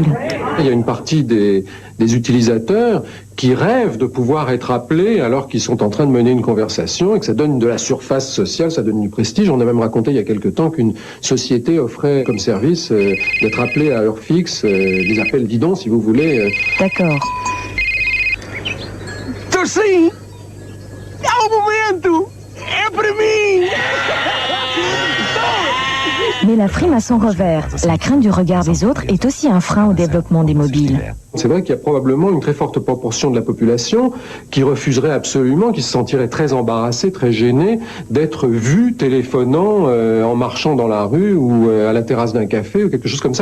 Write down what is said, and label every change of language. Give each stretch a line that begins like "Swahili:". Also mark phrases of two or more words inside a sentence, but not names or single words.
French: Il y a une partie des utilisateurs qui rêvent de pouvoir être appelés alors qu'ils sont en train de mener une conversation et que ça donne de la surface sociale, ça donne du prestige. On a même raconté il y a quelque temps qu'une société offrait comme service d'être appelé à heure fixe, des appels bidons si vous voulez. D'accord.
Spanish: Esto sí.
Portuguese: É um momento. É para mim.
French: Mais la frime a son revers. La crainte du regard des autres est aussi un frein au développement des mobiles. C'est vrai qu'il y a probablement une très forte proportion de la population qui refuserait absolument, qui se sentirait très embarrassée, très gênée d'être vue téléphonant en marchant dans la rue ou à la terrasse d'un café ou quelque chose comme ça.